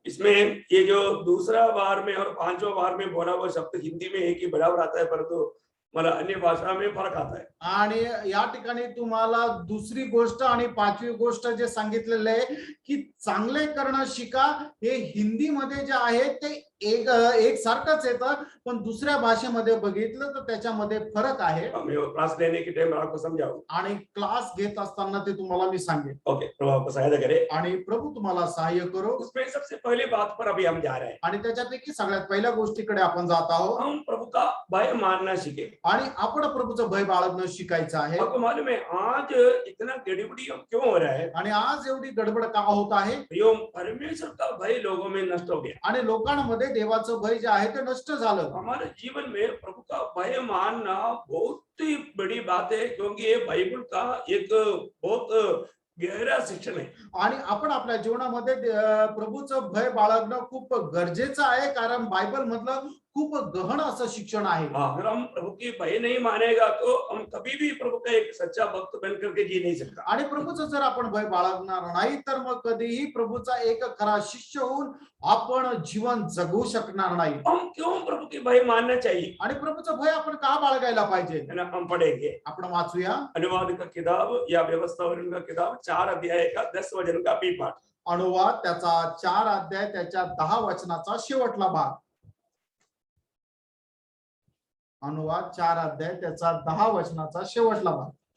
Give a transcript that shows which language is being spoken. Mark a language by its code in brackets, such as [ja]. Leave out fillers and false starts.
[hi] इसमें ये जो दूसरा बार में और पांचवा बार में बोला हुआ शब्द हिंदी में एक ही बराबर आता है, परंतु मला अन्य भाषा में फर्क आता है। [mr] आणि या ठिकाणी तुम्हाला दुसरी गोष्ट आणि पाचवी गोष्ट जे सांगितलेलं आहे की चांगले करणं शिका हे हिंदीमध्ये जे आहे ते एक सारखंच येतं पण दुसऱ्या भाषेमध्ये बघितलं तर त्याच्यामध्ये फरक आहे। [hi] मैं वो क्लास लेने के टाइम आपको समझाऊं। [mr] आणि क्लास घेत असताना ते तुम्हाला मी सांगेन [hi] ओके, प्रभु आपको सहायता करे। [mr] आणि प्रभू तुम्हाला सहाय्य करो। [hi] उसमें सबसे पहली बात पर अभी हम जा रहे हैं। [mr] आणि त्याच्यापैकी सगळ्यात पहिल्या गोष्टीकडे आपण जात आहोत [hi] हम प्रभु का भय मानना सीखे। [mr] आणि आपण प्रभूचं भय बाळगणं शिकायचं आहे। [hi] आपको मालूम है आज इतना गड़बड़ी क्यों हो रहा है? [mr] आणि आज एवढी गडबड का होत आहे? [hi] परमेश्वर का भय लोगों में नष्ट हो गया [mr] आणि लोकांमध्ये देवाचं भय जे आहे ते नष्ट झालं। [hi] हमारे जीवन में प्रभु का भय मानना बहुत ही बड़ी बात है, क्योंकि ये बाइबल का एक बहुत गहरा शिक्षण है। [mr] आणि आपण आपल्या जीवनामध्ये प्रभूचं भय बाळगणं खूप गरजेचं आहे कारण बायबल मधलं खूप गहन असं शिक्षण आहे। [hi] अगर हम प्रभु की भय नहीं मानेगा तो हम कभी भी प्रभु का एक सच्चा भक्त बन करके जी नहीं सकता। [mr] आणि प्रभूचं जर आपण भय बाळगणार नाही तर मग कधीही प्रभूचा एक खरा शिष्य होऊन आपण जीवन जगू शकणार नाही। [hi] हम क्यों प्रभु की भय मानना चाहिए? [mr] आणि प्रभूचं भय आपण का बाळगायला पाहिजे? [hi] है ना, हम पढ़ेंगे [mr] आपण वाचूया [hi] अनुवाद का किताब या व्यवस्थापन का किताब 4 अध्याय का 10 वचन का बी पाठ। [mr] अनुवाद त्याचा 4 अध्याय त्याच्या 10 वचनाचा शेवटला भाग। अनुवाद 4 अध्याय त्याचा 10 वचनाचा शेवटला भाग।